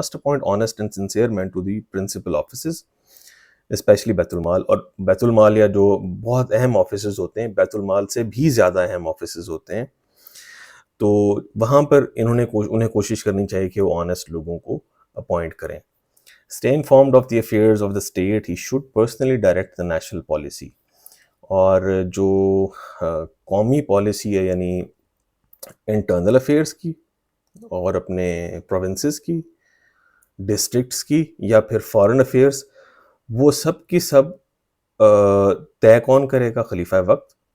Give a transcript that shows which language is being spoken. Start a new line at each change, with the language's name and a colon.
English: Must appoint honest and sincere men to the principal offices especially بیت المال.
Urdu: اور بیت المال یا جو بہت اہم آفیسز ہوتے ہیں، بیت المال سے بھی زیادہ اہم آفیسز ہوتے ہیں، تو وہاں پر انہیں کوشش کرنی چاہیے کہ وہ آنیسٹ لوگوں کو اپوائنٹ کریں.
English: Stay informed of the affairs of the state. He should personally direct the national policy.
Urdu: اور جو قومی پالیسی ہے، یعنی انٹرنل افیئرس کی اور اپنے پروونسز کی، ڈسٹرکٹس کی، یا پھر فارن افیئرس، وہ سب کی سب طے کون کرے گا؟ خلیفہ وقت.